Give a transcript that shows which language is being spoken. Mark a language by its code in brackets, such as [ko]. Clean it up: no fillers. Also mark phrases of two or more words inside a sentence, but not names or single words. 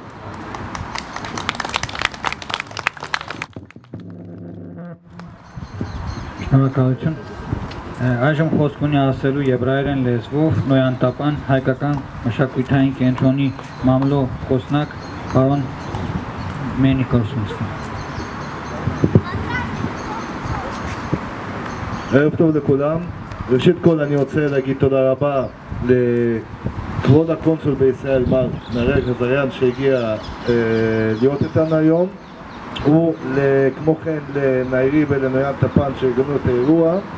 [hy] Շնորհակալություն։ Այժմ խոսք ունի ասելու եբրայերեն լեզվով նոյանտապան հայկական մշակութային կենտրոնի մամլո խոսնակ պարոն Մենիկոսինսկի։ [he] ערב טוב לכולם. ראשית כל אני רוצה להגיד תודה רבה לכבוד הקונסול בישראל מר נהרג עזריאן שהגיע להיות איתנו היום, וכמו כן לנעירי ולנויין טפן שארגנו את האירוע.